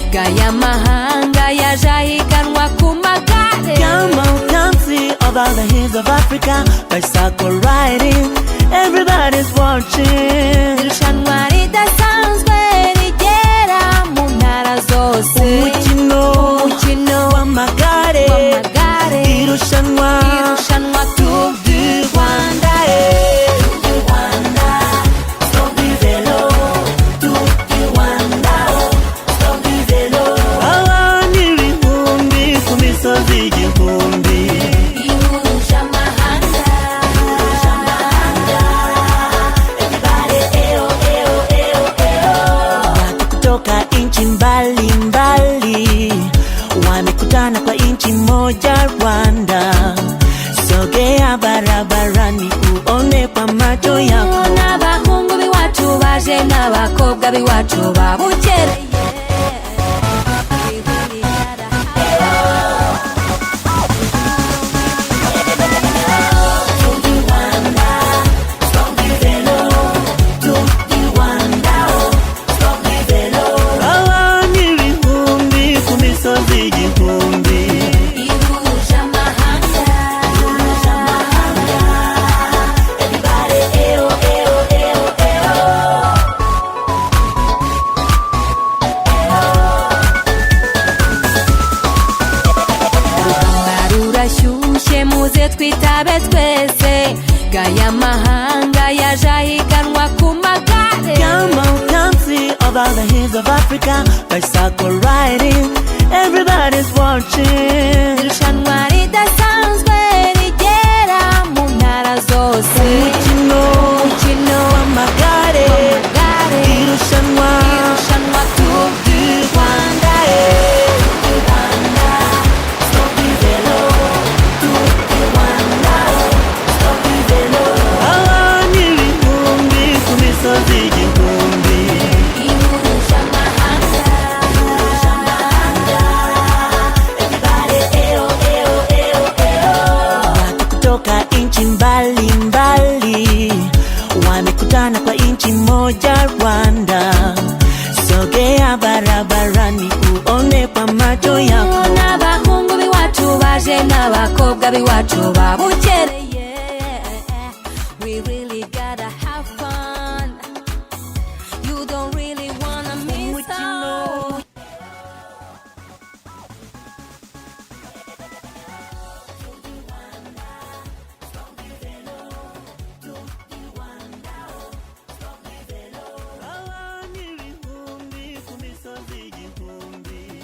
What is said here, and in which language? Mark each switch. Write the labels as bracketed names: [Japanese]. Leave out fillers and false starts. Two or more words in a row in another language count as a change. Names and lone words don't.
[Kinyarwanda] gaya mahanga yaje ahiganwa ku magare. [English] Come on, come see over the hills of Africa. Bicycle riding, everybody's watching. [Kinyarwanda] Irushanwa ridasanzwe rigera mu ntara zose. Umukino w'amagare, irushanwa Tour du Rwanda. [French] Stop du vélo, Tour du Rwanda. Stop du vélo. [Kinyarwanda] Abantu ibihumbi ku misozi igihumbi. Ihuje amahanga. [English] Everybody, eo, eo, eo, eo. [Swahili] Watu kutoka nchi mbalimbali wamekutana kwa nchi moja Rwanda. Sogea barabarani uone kwa macho yako. [Kinyarwanda] N'abahungu b'iwacu baje n'abakobwa b'iwacu babukereye. [French] Tour du Rwanda, stop du vélo. Tour du Rwanda, stop du vélo. [Kinyarwanda] Abantu ibihumbi ku misozi igihumbi. Ihuje amahanga. [English] Everybody, eo, eo, eo, eo. [Kinyarwanda] Urugamba rurashyushye muze twitabe twese. Gaya mahanga yaje ahiganwa ku magare. [English] Come on, come see over the hills of Africa. Bicycle riding, everybody's watching. [Kinyarwanda] Irushanwa ridasanzwe rigera mu ntara zose. Umukino w'amagare, irushanwa Tour du Rwanda. [French] Stop du vélo, Tour du Rwanda. Stop du vélo. [Kinyarwanda] Abantu ibihumbi ku misozi igihumbi. Ihuje amahanga. [English] Everybody, eo, eo, eo, eo. [Swahili] Watu kutoka nchi mbalimbali wamekutana kwa nchi moja Rwanda. Sogea barabarani uone kwa macho yako. [Kinyarwanda] N'abahungu b'iwacu baje n'abakobwa b'iwacu babukereye. [English] We really gotta have fun. You don't really wanna miss out. [Kinyarwanda] Abantu ibihumbi ku misozi igihumbi.